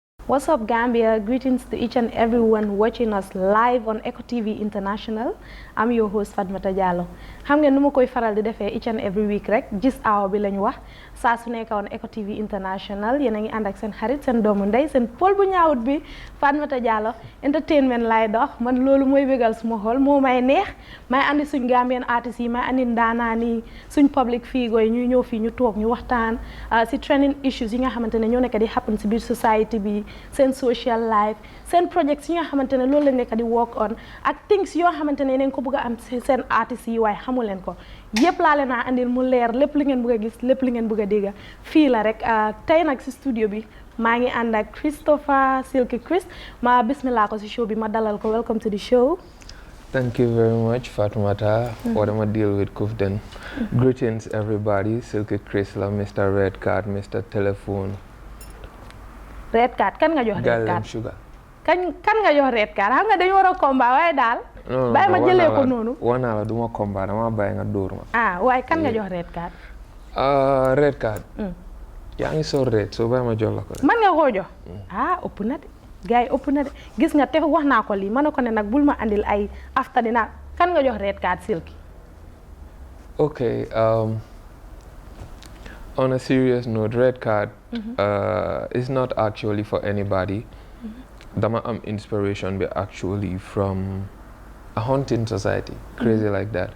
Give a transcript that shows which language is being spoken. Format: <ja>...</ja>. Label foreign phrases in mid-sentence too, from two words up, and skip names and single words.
<en>What's up, Gambia? Greetings to each and everyone watching us live on Eco TV International. I'm your host Fatmata Diallo.</en> <wo>Xam ngeen nu ma koy faral di defee</wo> <en>each and every week</en> <wo>rek gis aaw bi lañ wax saa su nekk</wo> <en>on Eco TV International</en> <wo>yéen a ngi ànd ak seen xarit seen doomu ndey seen pol bu ñaawut bi Fatmata Diallo entertainment laay dox man loolu mooy bégal suma xol moo may neex may andi suñ Gambian artistes yi may andi ndaanaan yi suñ</wo> <en>public figure</en> <wo>yi ñuy ñëw fii ñu toog ñu waxtaan si</wo> <en>trending issues</en> <wo>yi nga xamante ne ñoo nekk di happen si biir society bi seen</wo> <en>social life</en> <wo>seen projects yi nga xamante ne loolu la nekk di</wo> <en>work on</en> <wo>ak things yoo xamante ne nañ ko bëgg a am seen artistes yi waaye xamu leen ko yëpp laa leen a andil mu leer lépp li ngeen bëgg a gis lépp li ngeen bëgg a dégg fii la rek tey nag si studio bi maa ngi ànd ak Christopher Silky Chris ma bismillah ko si show bi ma dalal ko</wo> <en>welcome to the show. Thank you very much, Fatoumata. What am I deal with, Kufden? Greetings, everybody. Silky Chris, la Mr. Red Card, Mr. Telephone.</en> <wo>Red Card kan nga jox Red Card sugar. kan nga jox Red Card xam nga dañu war a combat waaye daal. bàyyi ma jëlee ko noonu. wana la duma combat dama bàyyi nga dóor ma. waaye kan nga jox Red Card. Red Card. yaa ngi sol red so bàyyi ma jox la ko rek. man nga koo jox. ëpp na de gars yi ëpp na de gis nga te wax naa ko lii ma ne ko ne nag bul ma andil ay after dina kan nga jox Red Card Silky.</wo> <en>Okay. On a serious note, Red Card is not actually for anybody.</en> <wo>Dama am</wo> <en>inspiration be actually from a hunting society, crazy like that.</en>